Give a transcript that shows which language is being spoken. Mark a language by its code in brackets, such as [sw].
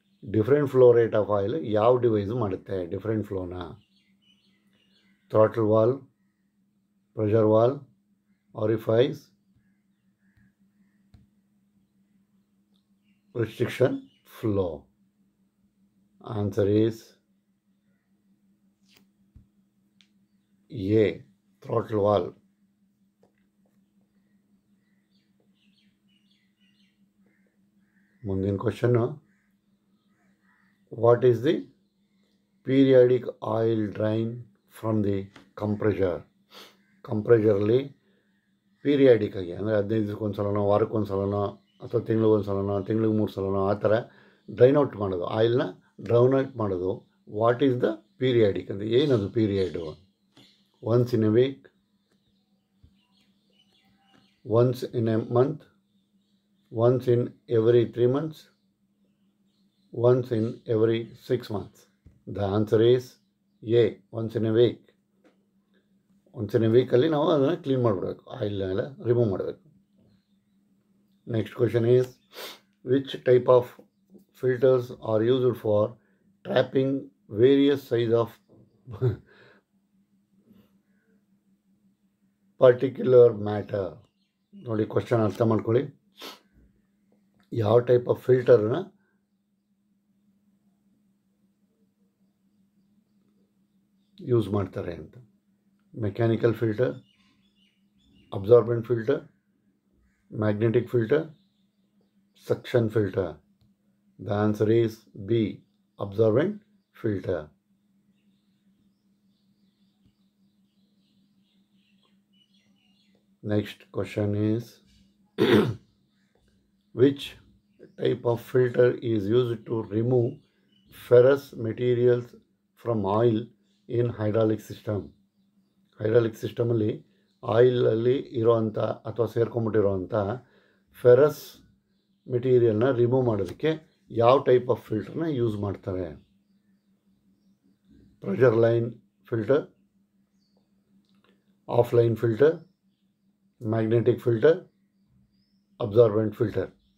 [en] different flow rate of oil [kn] ಯಾವ device ಮಾಡುತ್ತೆ different ಫ್ಲೋನ? [en] Throttle valve, pressure valve, orifice, restriction flow. Answer is A throttle valve. [kn] ಮುಂದಿನ [en] Question, what is the periodic oil drain from the compressor. [kn] ಕಂಪ್ರೆಷರಲ್ಲಿ periodic ಆಗಿ ಅಂದರೆ 15 ದಿವಸಕ್ಕೊಂದು ಸಲನೋ, ವಾರಕ್ಕೊಂದು ಸಲನೋ, ಅಥವಾ ತಿಂಗಳಿಗೊಂದು ಸಲನೋ, ತಿಂಗಳಿಗೆ 3 ಸಲನೋ ಆ ಥರ ಡ್ರೈನ್ ಔಟ್ ಮಾಡೋದು, ಆಯಿಲ್ನ ಡ್ರೌನ್ ಔಟ್ ಮಾಡೋದು. [en] what is the periodic [kn] ಅಂದರೆ ಏನದು [en] Period? Once in a week, once in a month, once in every 3 months, once in every 6 months. The answer is a once in a week. [kn] Once in a ವೀಕಲ್ಲಿ ನಾವು ಅದನ್ನು clean ಮಾಡಿಬಿಡ್ಬೇಕು, ಆಯಿಲ್ನೆಲ್ಲ remove ಮಾಡಬೇಕು. [en] Next question is, which type of filters are used for trapping various size of particular matter? [kn] ನೋಡಿ question ಅರ್ಥ ಮಾಡ್ಕೊಳ್ಳಿ. ಯಾವ type of ಫಿಲ್ಟರ್ನ use ಮಾಡ್ತಾರೆ ಅಂತ. [en] Mechanical filter, absorbent filter, magnetic filter, suction filter. The answer is B absorbent filter. Next question is, which type of filter is used to remove ferrous materials from oil in hydraulic system? [kn] hydraulic system ಅಲ್ಲಿ ಆಯಿಲಲ್ಲಿ ಇರೋವಂಥ ಅಥವಾ ಸೇರ್ಕೊಂಬಿಟ್ಟಿರೋವಂಥ ferrous ಮೆಟೀರಿಯಲ್ನ remove ಮಾಡೋದಕ್ಕೆ ಯಾವ type of ಫಿಲ್ಟರ್ನ use ಮಾಡ್ತಾರೆ? [en] Pressure line filter, offline filter, magnetic filter, absorbent filter.